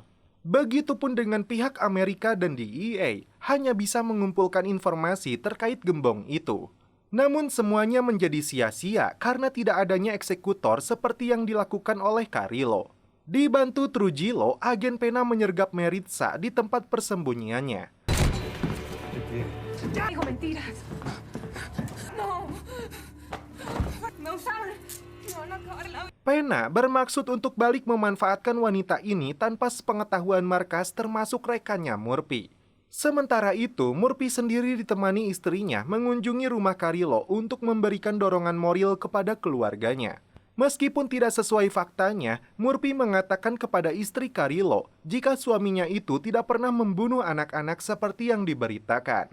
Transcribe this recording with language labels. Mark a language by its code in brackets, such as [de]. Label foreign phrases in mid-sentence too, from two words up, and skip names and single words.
[id] Begitupun dengan pihak Amerika dan DEA, hanya bisa mengumpulkan informasi terkait gembong itu. Namun semuanya menjadi sia-sia karena tidak adanya eksekutor seperti yang dilakukan oleh Carrillo. Dibantu Trujillo, agen Pena menyergap Maritza di tempat persembunyiannya. [es] Dijo mentiras. No. Me usaron. Me van a acabar la vida. [id] Pena bermaksud untuk balik memanfaatkan wanita ini tanpa sepengetahuan markas termasuk rekannya Murphy. Sementara itu, Murphy sendiri ditemani istrinya mengunjungi rumah Carrillo untuk memberikan dorongan moral kepada keluarganya. Meskipun tidak sesuai faktanya, Murphy mengatakan kepada istri Carrillo jika suaminya itu tidak pernah membunuh anak-anak seperti yang diberitakan.